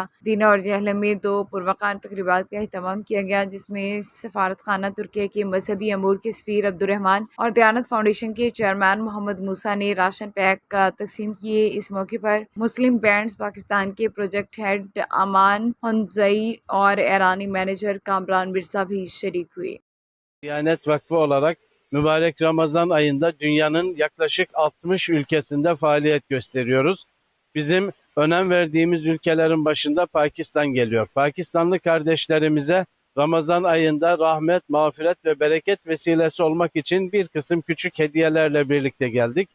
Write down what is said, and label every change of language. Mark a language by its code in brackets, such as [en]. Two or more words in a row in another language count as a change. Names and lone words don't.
[ur] دینا اور جہلم میں 2 پروقار تقریبات کا اہتمام کیا گیا، جس میں سفارت خانہ ترکیہ کے مذہبی امور کے سفیر عبدالرحمان اور دیانت فاؤنڈیشن کے چیئرمین محمد موسیٰ نے [en] ration pack [ur] تقسیم کیے. اس موقع پر مسلم بینڈز پاکستان کے [en] project head [ur] امان ہنزئی اور ایرانی مینیجر کامران مرزا بھی شریک ہوئے. [tr] Diyanet Vakfı olarak mübarek Ramazan ayında dünyanın yaklaşık 60 ülkesinde faaliyet gösteriyoruz. Bizim önem verdiğimiz ülkelerin başında Pakistan geliyor. Pakistanlı kardeşlerimize Ramazan ayında rahmet, mağfiret ve bereket vesilesi olmak için bir kısım küçük hediyelerle birlikte geldik.